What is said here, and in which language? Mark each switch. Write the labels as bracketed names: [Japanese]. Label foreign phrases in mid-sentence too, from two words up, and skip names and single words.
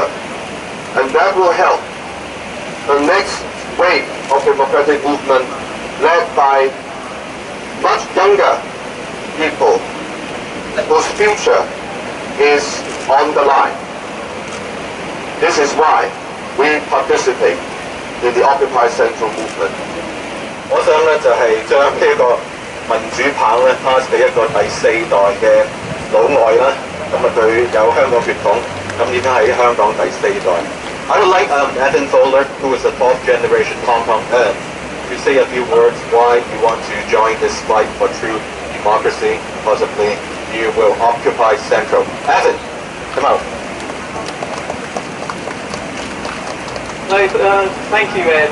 [English] And that will help the next wave of democratic movement led by much younger people whose future is on the line. This is why we participate in the Occupy Central movement. [Cantonese] 我想咧就係將呢一個民主棒咧 pass 俾一個第四代嘅老外啦，咁啊佢有香港血統，咁已經喺香港第四代。 [English] I would like Evan Fowler, who is a fourth generation Hong Kong to say a few words why you want to join this fight for true democracy. Possibly you will occupy Central. Evan, come out. No, thank you, Ed.